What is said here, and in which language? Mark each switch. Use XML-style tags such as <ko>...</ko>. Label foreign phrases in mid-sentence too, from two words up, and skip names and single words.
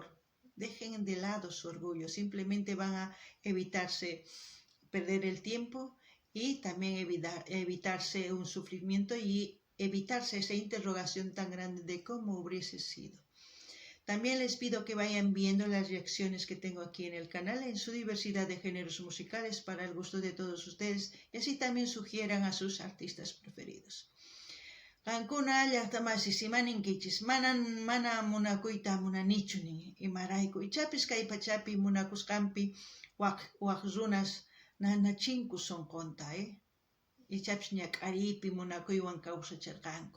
<es>Dejen de lado su orgullo. Simplemente van a evitarse perder el tiempo y también evitarse un sufrimiento y evitarse esa interrogación tan grande de cómo hubiese sido. También les pido que vayan viendo las reacciones que tengo aquí en el canal en su diversidad de géneros musicales para el gusto de todos ustedes y así también sugieran a sus artistas preferidos.</es> <qu>Qankuna llaqtamasi simaninkichis mana munakuyta munanichuni imarayku ichapis kay pachapi munakusqanpi waq runas nanachinku sonqonta ichapis ñak'ariypi munakuywan kawsacharqanku.</qu>